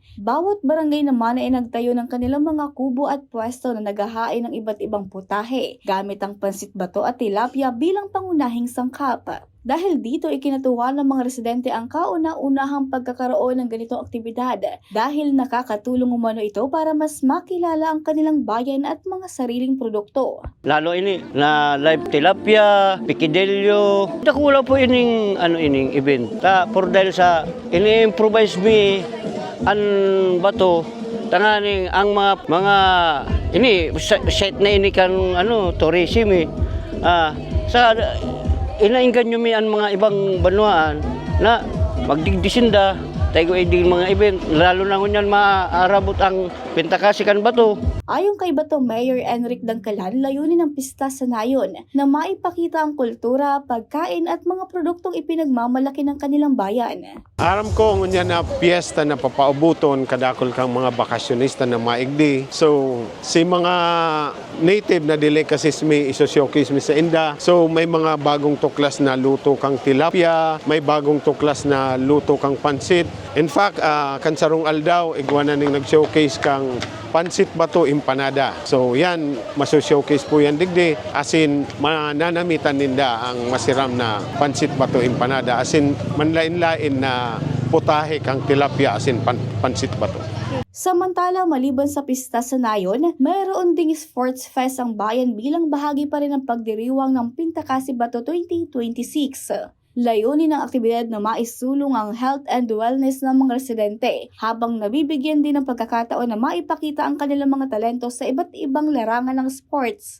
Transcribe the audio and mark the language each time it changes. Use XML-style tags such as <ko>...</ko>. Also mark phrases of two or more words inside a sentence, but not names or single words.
<tl>Bawat barangay naman ay nagtayo ng kanilang mga kubo at pwesto na naghahain ng iba't ibang putahe, gamit ang Pansit Bato at tilapia bilang pangunahing sangkap. Dahil dito ikinatuwa ng mga residente ang kauna-unahang pagkakaroon ng ganitong aktibidad dahil nakakatulong umano ito para mas makilala ang kanilang bayan at mga sariling produkto.</tl> <bik>Lalo ini na live tilapia, pikidelyo. Dakula po ining event. For dahil sa ini-improvise mi an bato tanganing ang mga ini set na ini kan tourism sa inainggan nyo mi ang mga ibang banwaan na magdigdisinda tayo iding mga event lalo na ngunyan maarabot ang Pintakasi kan Bato.</bik> <tl>Ayon kay Bato Mayor Enric Dangkalan, layunin ng pista sa Nayon na maipakita ang kultura, pagkain at mga produktong ipinagmamalaki ng kanilang bayan.</tl> <bik>Aram ko ngunyan na piyesta na papaubuton kadakol kang mga bakasyonista na maigdi. So si mga native na delicacies may isosyokis mi sa inda. So may mga bagong tuklas na luto kang tilapia, may bagong tuklas na luto kang pansit.</bik> <en>In fact,</en> <bik>kansarong aldaw igwana ning nag-showcase kang Pansit Bato Empanada. So yan, maso-showcase po yan digdi. Asin, mananamitan ninda ang masiram na Pansit Bato Empanada. Asin, manlain-lain na putahe kang tilapia asin Pansit Bato.</bik> <tl>Samantala, maliban sa pista sa Nayon, mayroon ding sports fest ang bayan bilang bahagi pa rin ng pagdiriwang ng Pintakasi Bato 2026. Layunin ng aktibidad na maisulong ang</tl> <en>health and wellness</en> <tl>ng mga residente habang nabibigyan din ng pagkakataon na maipakita ang kanilang mga talento sa iba't ibang larangan ng sports.</tl>